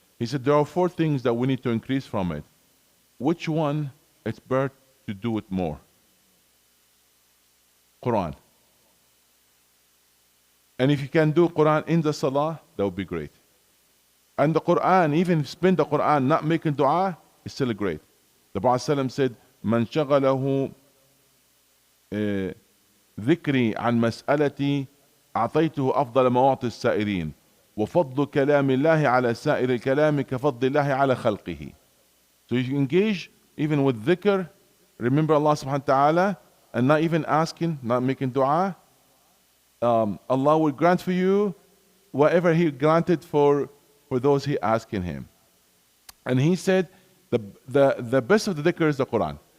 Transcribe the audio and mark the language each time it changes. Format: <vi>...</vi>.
<en>He said there are 4 things that we need to increase from it. Which one it's better to do it more? Quran. And if you can do Quran in the salah, that would be great. And the Quran, even spend the Quran not making dua, is still great. The Prophet ﷺ said,</en> <ar>من شغله ذكري عن مسألتي أعطيته أفضل مواطن السائرين وفضل كلام الله على سائر الكلام كفضل الله على خلقه.</ar> <en>So you engage even with dhikr, remember Allah subhanahu wa ta'ala, and not even asking, not making dua, Allah will grant for you whatever He granted for those He asking Him. And He said, the best of the dhikr is the Quran.</en>